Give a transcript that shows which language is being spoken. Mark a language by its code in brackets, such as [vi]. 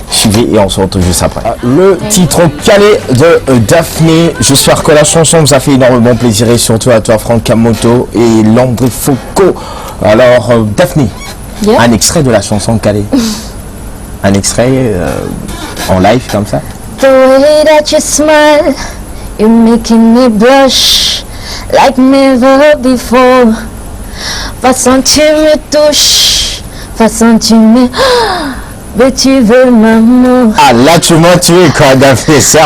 [fr] Suivez et on se retrouve juste après. Le titre Calais de Daphné. J'espère que la chanson vous a fait énormément plaisir et surtout à toi Franck Kamoto et Landry Foucault. Alors Daphné, un extrait de la chanson Calais. Un extrait en live comme ça. [en] The way that you smile, you're making me blush like never before. [fr] Façon tu me touches, façon tu me... Mais tu veux m'amour. Ah là tu m'as tué quoi Daphné, sérieux.